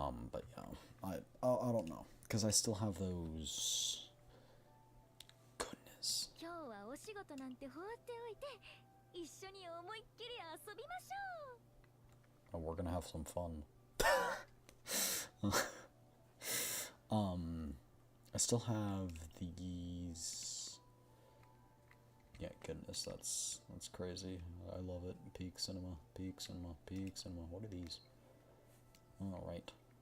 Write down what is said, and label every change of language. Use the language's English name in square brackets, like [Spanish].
[English] But yeah, I don't know, because I still have those. Goodness. [Japanese] 今日はお仕事なんて放っておいて、一緒に思いっきり遊びましょう。 [English] Oh, we're gonna have some fun. I still have these. Yeah, goodness, that's crazy. I love it. Peak cinema, peak cinema, peak cinema. What are these? All right.